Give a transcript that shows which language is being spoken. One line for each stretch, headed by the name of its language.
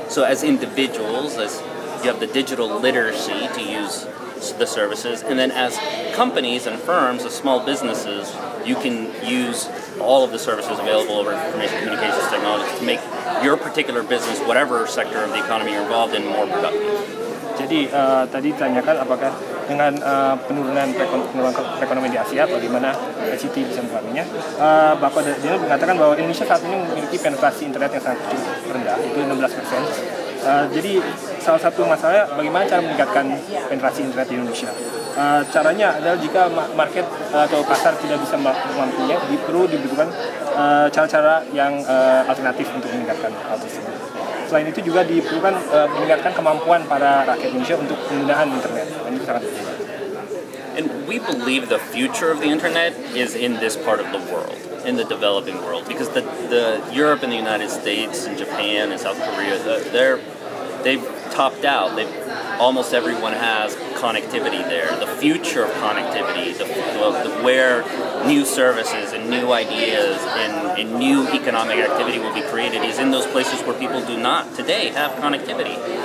English: So as individuals, as you have the digital literacy to use the services, and then as companies and firms, as small businesses, you can use all of the services available over information communications technology to make your particular business, whatever sector of the economy you're involved in, more productive.
Indonesian: Jadi tadi ditanyakan apakah dengan penurunan perekonomian di Asia, bagaimana ICT bisa mempengaruhinya. Bapak Daniel mengatakan bahwa Indonesia saat ini memiliki penetrasi internet yang sangat rendah, itu 16%. Jadi salah satu masalahnya bagaimana cara meningkatkan penetrasi internet di Indonesia. Caranya adalah jika market atau pasar tidak bisa mampunya, perlu dibutuhkan cara-cara yang alternatif untuk meningkatkan hal tersebut. Selain itu juga diperlukan meningkatkan kemampuan para rakyat Indonesia untuk penggunaan internet. Dan itu sangat penting.
English: And we believe the future of the internet is in this part of the world, in the developing world, because the Europe and the United States and Japan and South Korea, they've topped out. Almost everyone has connectivity there. The future of connectivity, where new services and new ideas and new economic activity will be created, is in those places where people do not today have connectivity.